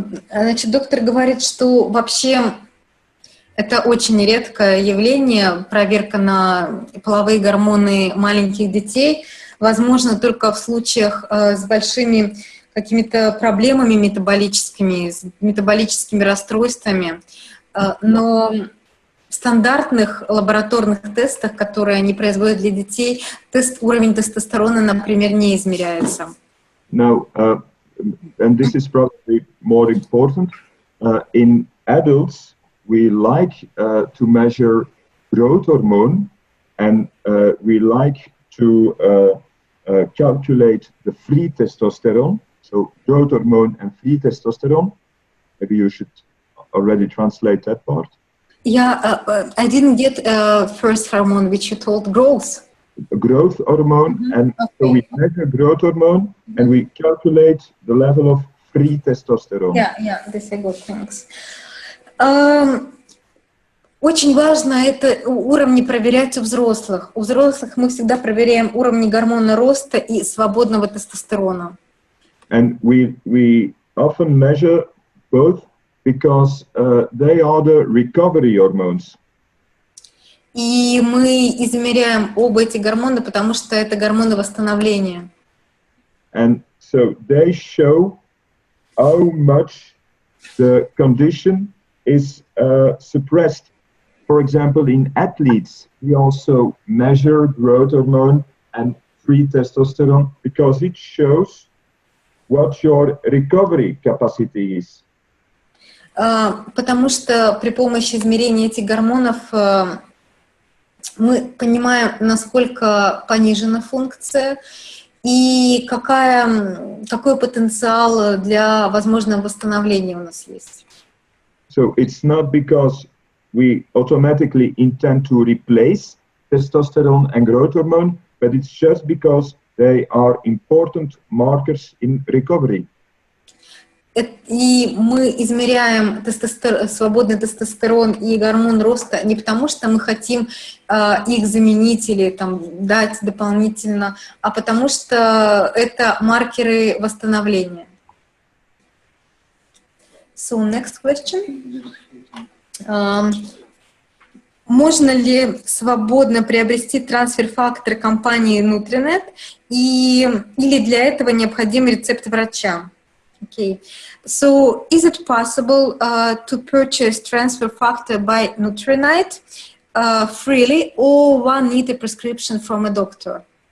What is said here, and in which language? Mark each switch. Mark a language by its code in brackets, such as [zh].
[ru] Значит, доктор говорит, что вообще это очень редкое явление, проверка на половые гормоны маленьких детей, возможно, только в случаях с большими какими-то проблемами метаболическими, с метаболическими расстройствами, но в стандартных лабораторных тестах, которые они производят для детей, уровень тестостерона, например, не измеряется. [en] Now, and this is probably more important, in adults, we like to measure growth hormone, and we like to calculate the free testosterone, so growth hormone and free testosterone. Maybe you should already translate that part. Yeah, I didn't get first hormone, which you told growth. Growth hormone, and so we measure growth hormone, and we calculate the level of free testosterone. Yeah, this I got, thanks. [ru] Очень важно это уровни проверять у взрослых. У взрослых мы всегда проверяем уровни гормона роста и свободного тестостерона. [en] And we often measure both because they are the recovery hormones. [ru] И мы измеряем оба эти гормона, потому что это гормоны восстановления. [en] And so they show how much the condition is suppressed. For example, in athletes, we also measure growth hormone and free testosterone because it shows what your recovery capacity is. [ru] Потому что при помощи измерения этих гормонов мы понимаем, насколько понижена функция и какой потенциал для возможного восстановления у нас есть. [en] So it's not because we automatically intend to replace testosterone and growth hormone, but it's just because they are important markers in recovery. [ru] И мы измеряем свободный тестостерон и гормон роста не потому, что мы хотим их заменить или там, дать дополнительно, а потому что это маркеры восстановления. [en] So, next question. [ru] Можно ли свободно приобрести трансфер-факторы компании Nutrinet, или для этого необходим рецепт врача? [en] Okay, so is it possible to purchase transfer factor by Nutrinet freely, or one need a prescription from a doctor?